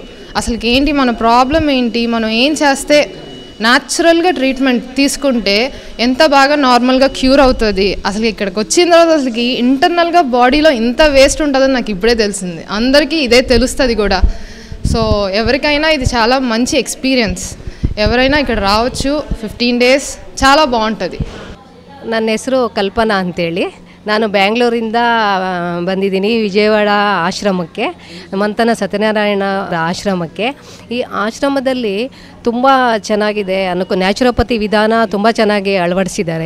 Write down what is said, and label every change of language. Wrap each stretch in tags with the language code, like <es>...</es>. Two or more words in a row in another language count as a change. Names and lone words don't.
<te>అసలుకి ఏంటి మన ప్రాబ్లం ఏంటి, మనం ఏం చేస్తే న్యాచురల్గా ట్రీట్మెంట్ తీసుకుంటే ఎంత బాగా నార్మల్గా క్యూర్ అవుతుంది. అసలు ఇక్కడికి వచ్చిన తర్వాత అసలుకి ఇంటర్నల్గా బాడీలో ఇంత వేస్ట్ ఉంటుందని నాకు ఇప్పుడే తెలిసింది. అందరికీ ఇదే తెలుస్తుంది కూడా. సో ఎవరికైనా ఇది చాలా మంచి ఎక్స్పీరియన్స్, ఎవరైనా ఇక్కడ రావచ్చు. 15 days చాలా ಬಾಗುಂಟది.</te> <kn>ನನ್ನ ಹೆಸರು ಕಲ್ಪನಾ ಅಂತೇಳಿ. ನಾನು ಬ್ಯಾಂಗ್ಳೂರಿಂದ ಬಂದಿದ್ದೀನಿ ವಿಜಯವಾಡ ಆಶ್ರಮಕ್ಕೆ, ಮಂಥನ ಸತ್ಯನಾರಾಯಣ ಆಶ್ರಮಕ್ಕೆ. ಈ ಆಶ್ರಮದಲ್ಲಿ ತುಂಬ ಚೆನ್ನಾಗಿದೆ ನ್ಯಾಚುರೋಪತಿ ವಿಧಾನ ತುಂಬ ಚೆನ್ನಾಗಿ ಅಳವಡಿಸಿದ್ದಾರೆ.</kn>